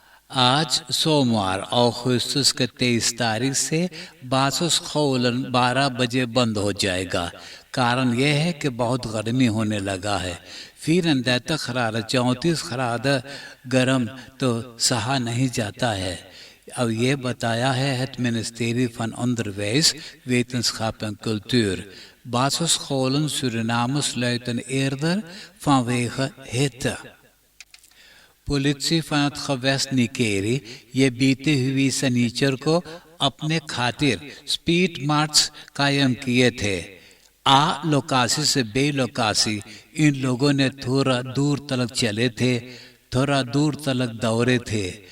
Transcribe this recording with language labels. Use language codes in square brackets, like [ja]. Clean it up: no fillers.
[hi] आज सोमवार अगस्त के 23 तारीख से बासुस्खोलन 12 बजे बंद हो जाएगा। कारण यह है कि बहुत गर्मी होने लगा है। [nl] 34 graden 34 graden [hi] गर्म तो सहा नहीं जाता है। अब ये बताया है het ministerie van Onderwijs, Wetenschap en Cultuur। [nl] Basisscholen Suriname sluiten eerder vanwege hitte। [hi] Police [nl] van het gewest [hi] निकेरी ये बीते हुई शनिचर को अपने खातिर स्पीड मार्च कायम किए थे। आ लोकासी से बे लोकासी इन लोगों ने थोड़ा दूर तलक चले थे, थोड़ा दूर तलक दौड़े थे।